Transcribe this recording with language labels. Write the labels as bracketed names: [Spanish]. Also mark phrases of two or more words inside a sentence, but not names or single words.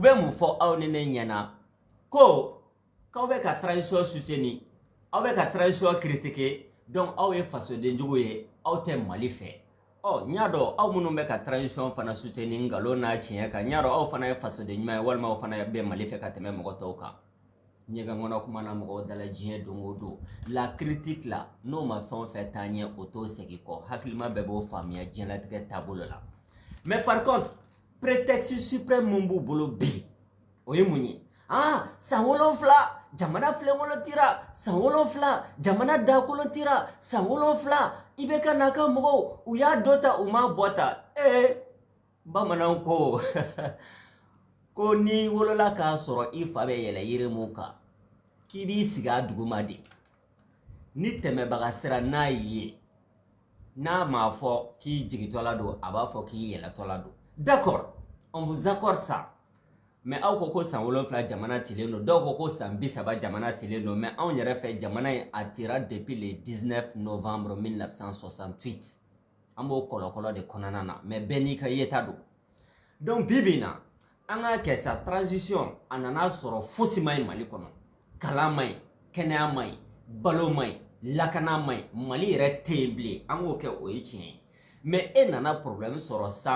[Bambara] bɛ mun fɔ aw ni ne ɲɛna ko k'aw bɛ ka [French] transition soutenir [Bambara] aw bɛ ka [French] transition critiquer [Bambara] donc aw ye fasoden jugu ye aw tɛ Mali fɛ n y'a dɔn aw minnu bɛ ka transition fana soutenir ngalon n'a tiɲɛ kan n y'a dɔn aw fana ye fasoden ɲuman ye walima aw fana bɛ Mali fɛ ka tɛmɛ mɔgɔ tɔw kan ɲɛgɛn kɔnɔ kuma na mɔgɔw dala diɲɛ don o don la critique la n'o ma fɛn o fɛn taa ɲɛ o t'o segin kɔ hakilima bɛɛ b'o faamuya diɲɛlatigɛ taabolo la [French] mais par contre prétexte suprême [Bambara] mun b'u bolo bi o ye mun ye san 7 jamana filenkɔnɔtira san 7 jamana dakɔnɔtira san 7 i bɛ ka n'a ka mɔgɔw u y'a dɔ ta u m'a bɔ ta bamananw ko ko ni wolola k'a sɔrɔ i fa bɛ yɛlɛ yiri mun kan k'i b'i sigi a duguma de ni tɛmɛbaga sera n'a ye n'a m'a fɔ k'i jigitɔla don a b'a fɔ k'i yɛlɛtɔla don [French] d'accord on vous accorde ça mais [Bambara] aw ko san 7 jamana tilen don dɔw ko san 30 jamana tilen don mais anw yɛrɛ fɛ jamana in a tira [French] depuis le 19 novembre 1968 [Bambara] an b'o kɔlɔkɔlɔ de kɔnɔna na mais bɛɛ n'i ka yeta don donc bibi na an ka kɛ sa transition a nana sɔrɔ fosi ma ɲi Mali kɔnɔ kalan ma ɲi kɛnɛya ma ɲi balo ma ɲi lakana ma ɲi Mali yɛrɛ tɛ yen bilen an k'o kɛ o ye tiɲɛ ye mais e nana problème sɔrɔ